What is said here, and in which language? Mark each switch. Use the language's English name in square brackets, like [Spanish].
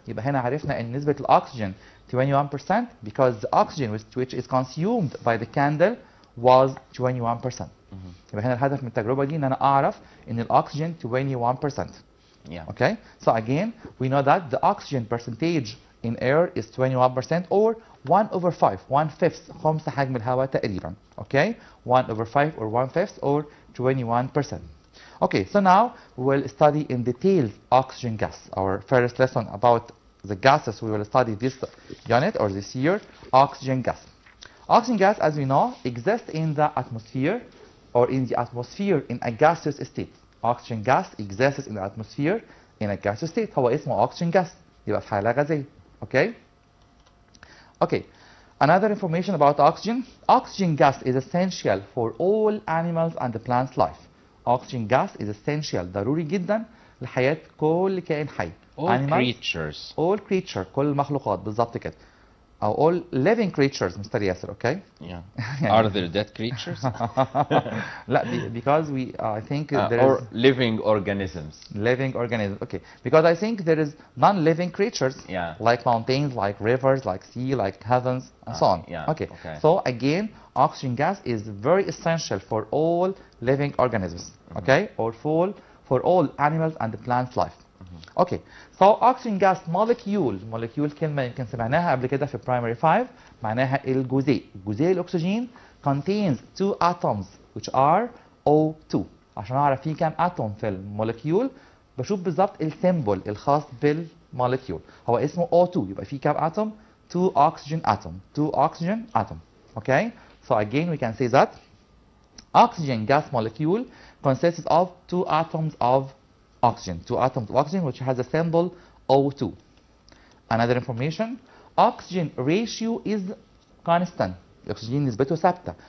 [Arabic] يبقى هنا عرفنا ان نسبه الاكسجين 21% [English] because the oxygen which is consumed by the candle was 21%. [Arabic] يبقى هنا الهدف من التجربه دي ان انا اعرف ان الاكسجين 21%. [English] Yeah. Okay. So again, we know that the oxygen percentage in air is 21% or 1/5, 1/5 [Arabic] خمس حجم الهواء تقريبا. [English] Okay. 1/5 or 1/5 or 21%. Okay. So now we will study in detail oxygen gas. Our first lesson about the gases we will study this unit or this year, oxygen gas. Oxygen gas, as we know, exists in the atmosphere or in the atmosphere in a gaseous state. Oxygen gas exists in the atmosphere in a gaseous state. [Arabic] هو اسمه [English] oxygen gas. [Arabic] يبقى في حالة غازية. Okay. Okay. [English] Another information about oxygen. Oxygen gas is essential for all animals and the plants' life. Oxygen gas is essential. [Arabic] ضروري جدا لحياة كل كائن حي. [English] All animals, creatures. All creature. [Arabic] كل المخلوقات بالظبط كده. [English] all living creatures, Mr. Yasser, okay? Yeah. Are there dead creatures? Because I think there or is living organisms. Living organisms, okay. Because I think there is non-living creatures, like mountains, like rivers, like sea, like heavens, and so on. Yeah. Okay. So again, oxygen gas is very essential for all living organisms, okay? Or for all animals and the plants' life. Okay, so oxygen gas molecule [Arabic] كلمة يمكن سمعناها قبل كده في primary 5 معناها الجزيء. جزيء الأكسجين [English] contains 2 atoms which are O2. [Arabic] عشان أعرف فيه كام atom في المولكيول بشوف بالظبط السيمبل الخاص بالمولكيول. هو اسمه O2 يبقى فيه كام atom؟ [English] 2 oxygen atom. Okay, so again we can say that oxygen gas molecule consists of 2 atoms of oxygen, 2 atoms of oxygen which has a symbol O2. Another information, oxygen ratio is constant. [Arabic] الأكسجين نسبته ثابتة.